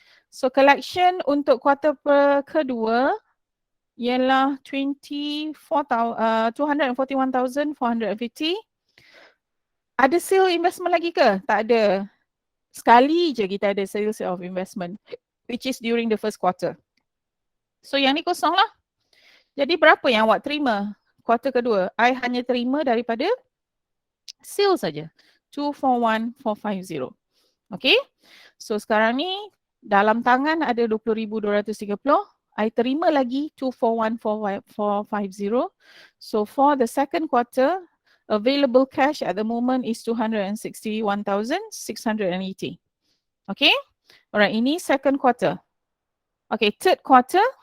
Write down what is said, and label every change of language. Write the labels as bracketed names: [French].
[Malay] So collection untuk kuartal kedua ialah 241,450. Ada sale investment lagi ke? Tak ada. Sekali je kita ada sales of investment, [English] which is during the first quarter. [Malay] So yang ni kosong lah. Jadi berapa yang awak terima kuartal kedua? I hanya terima daripada sale saja. 241,450. Okay. So sekarang ni dalam tangan ada 20,230. I terima lagi 241,450. [English] So for the second quarter, available cash at the moment is 261,680. Okay. Alright, ini second quarter. Okay, third quarter.